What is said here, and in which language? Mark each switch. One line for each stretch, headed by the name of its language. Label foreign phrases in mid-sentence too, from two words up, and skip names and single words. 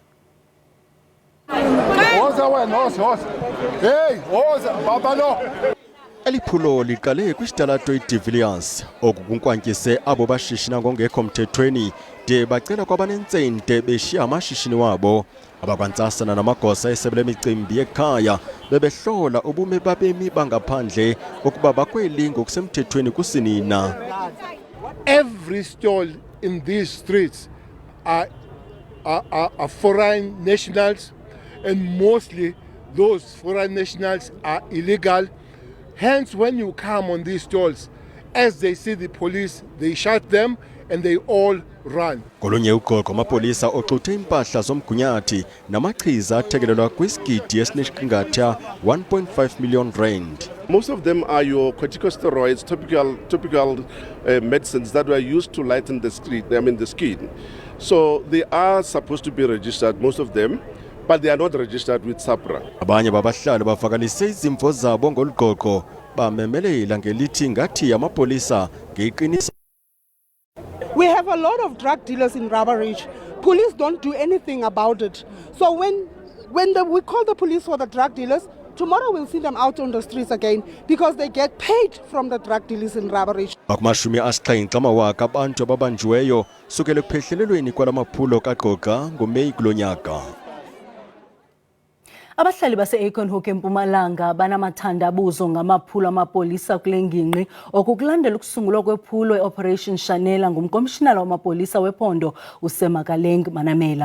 Xhosa: Eliphulo liqale kwisitalato iDe Villiers okukunkwantise abo bashishina ngongekho mthethweni de bacela kwabanentsente beshiya amashishini wabo abakwantsasana namagosa esebe lemicimbi ekhaya bebehlola ubume babemi bangaphandle ukuba bakweli ngokusemthethweni kusinina.
English: Every stall in these streets are foreign nationals, and mostly those foreign nationals are illegal. Hence, when you come on these stalls, as they see the police, they shout them and they all run.
Xhosa: Kolunye uqoqo amapolisa oxuthe impahla zomgunyathi namachiza athekelelwa kwisigidi esineshiqingatha 1.5 million rand.
English: Most of them are your corticosteroids, topical medicines that were used to lighten the skin. So they are supposed to be registered, most of them, but they are not registered with SAPRA.
Xhosa: Abanye babahlali bavakalise izimvo zabo ngoluqoqo bamemelela ngelithi ngathi amapolisa ngeqiniso.
English: We have a lot of drug dealers in Rubber Ridge. Police don't do anything about it. So when we call the police for the drug dealers, tomorrow we'll see them out on the streets again because they get paid from the drug dealers in Rubber Ridge.
Xhosa: Akumashumi asixhenxe amawaka abantu ababanjiweyo sukela ekuphehlelelweni kwalamaphulo kaqoqa ngoMeyi kulonyaka. Abahlali base-Acornhoek eMpumalanga banamathandabuzo ngamaphulo amapolisa kule ngingqi okukulandela ukusungulwa kwephulo e-Operation Shanela ngumkomishinala wamapolisa wephondo uSemakaleng Manamela.